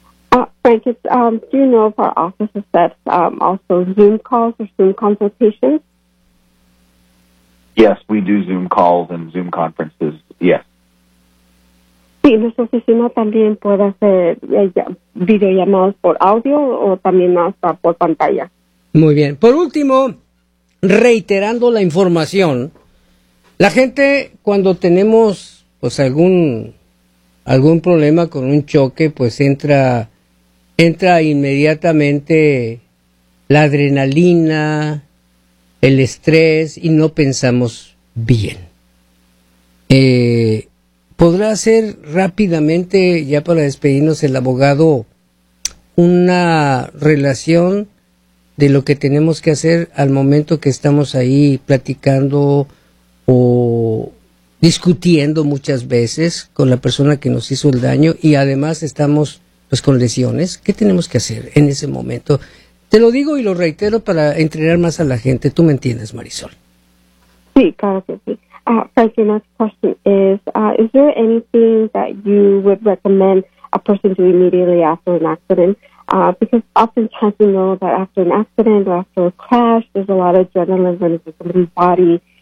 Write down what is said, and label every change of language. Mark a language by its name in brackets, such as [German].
[English] Frank, do you know if our office accepts also Zoom calls or Zoom consultations? Yes, we do Zoom calls and Zoom conferences, yes. [Spanish] Sí, nuestra oficina también puede hacer videollamadas por audio o también hasta por pantalla. Muy bien. Por último, reiterando la información, la gente cuando tenemos pues algún problema con un choque, pues entra inmediatamente la adrenalina, el estrés y no pensamos bien. ¿Podrá hacer rápidamente, ya para despedirnos, el abogado una relación de lo que tenemos que hacer al momento que estamos ahí platicando o discutiendo muchas veces con la persona que nos hizo el daño y además estamos pues con lesiones? ¿Qué tenemos que hacer en ese momento? Te lo digo y lo reitero para entrenar más a la gente. ¿Tú me entiendes, Marisol? Sí, claro que sí. [English] Frank, your next question is there anything that you would recommend a person do immediately after an accident? Because oftentimes we know that after an accident or after a crash, there's a lot of adrenaline running through somebody's body.